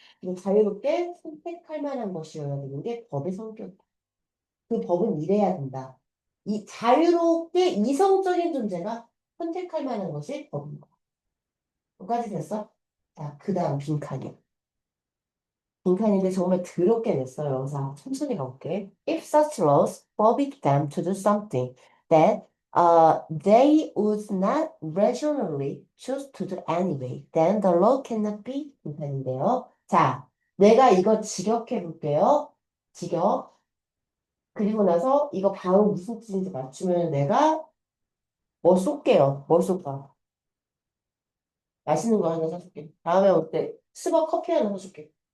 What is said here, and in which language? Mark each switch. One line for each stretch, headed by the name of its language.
Korean: 그리고 자유롭게 선택할 만한 것이어야 되는 게 법의 성격. 그 법은 이래야 된다. 이 자유롭게 이성적인 존재가 선택할 만한 것이 법입니다. 여기까지 됐어? 자, 그 다음 빈칸이야. 빈칸인데 정말 더럽게 냈어요. 자, 천천히 가볼게.
English: If such laws forbid them to do something that they would not rationally choose to do anyway, then the law cannot be
Korean: 빈칸인데요. 자, 내가 이거 직역해 볼게요. 직역. 그리고 나서 이거 바로 무슨 뜻인지 맞추면 내가 뭐 쏠게요. 뭐 쏠까? 맛있는 거 하나 사줄게. 다음에 올 때 스벅 커피 하나 사줄게.